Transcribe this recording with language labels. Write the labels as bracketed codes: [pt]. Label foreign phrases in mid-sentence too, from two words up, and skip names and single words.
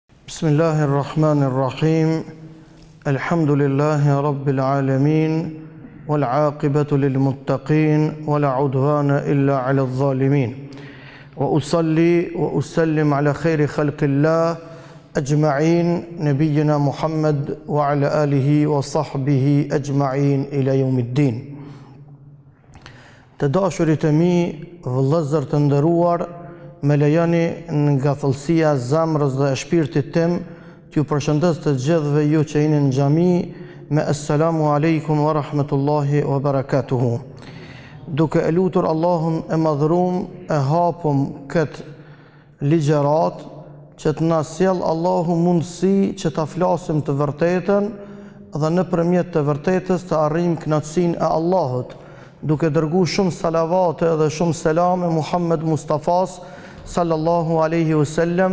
[ar] بسم الله الرحمن الرحيم. الحمد لله رب العالمين. والعاقبة للمتقين ولا عدوان إلا على الظالمين. وأصلي وأسلم على خير خلق الله أجمعين نبينا محمد وعلى آله وصحبه أجمعين إلى يوم الدين. [sq] Të dashurit e mi, vëllezër të nderuar, me lejoni nga thellësia e zemrës dhe e shpirtit tim t'ju përshëndes të gjithëve ju që jeni në xhami me [ar] السلام عليكم ورحمة الله وبركاته. [sq] Duke e lutur Allahun e madhërum, e hapum këtë ligjërat që të na sjell Allahu mundësi që ta flasim të vërtetën dhe nëpërmjet të vërtetës të arrijmë kënaqësinë e Allahut, duke dërguar shumë salavate dhe shumë selame Muhammed Mustafas [ar] صلى الله عليه وسلم,